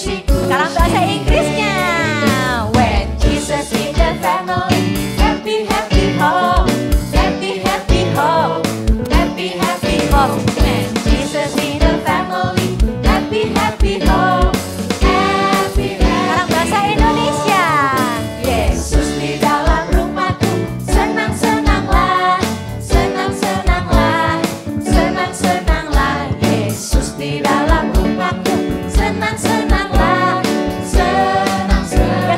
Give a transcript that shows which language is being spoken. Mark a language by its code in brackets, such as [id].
[id] Sekarang bahasa Inggrisnya. [en] When Jesus in the family, happy happy home, happy happy home, happy happy home. When Jesus in the family, happy happy home, happy [id] Sekarang bahasa Indonesia. Yesus di dalam rumahku, senang senanglah, senang senanglah, senang senanglah. Yesus di dalam rumahku, senang senanglah, senang senang.